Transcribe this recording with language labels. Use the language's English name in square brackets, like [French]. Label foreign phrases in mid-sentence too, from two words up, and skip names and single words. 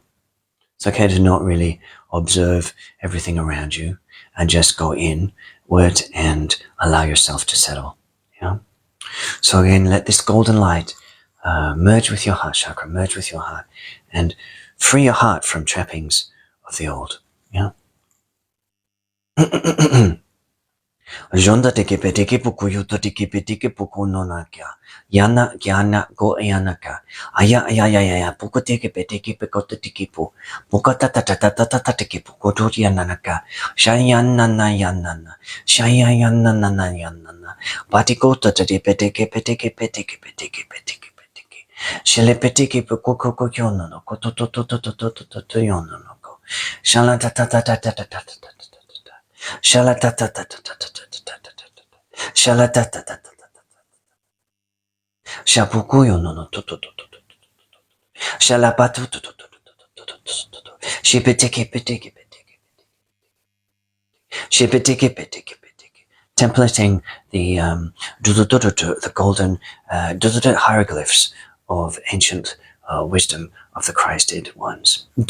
[English] It's okay to not really observe everything around you and just go inward and allow yourself to settle. Yeah. So again, let this golden light merge with your heart chakra, merge with your heart, and free your heart from trappings of the old. Yeah. Jonda teke peteke puku yuto teke peteke puku nonakya. Yana yana go yanaka. Aya aya aya aya puku teke peteke pekoto teke pu. Puka tata tata tata teke puku to yanaka. Shayanana yanana. Shayanana yanana. Batiko tata peteke peteke peteke peteke peteke peteke. Shele peteke puku koko yono no koto to to to to to to to yono no ko. Shala tata tata tata tata tata. Shalatatatatatatatatatatata. Shalatatatatatatatata. Shapukuyo no no to to to to to. Shalapatu to to to to to. Templating the golden hieroglyphs of ancient wisdom of the Christed ones.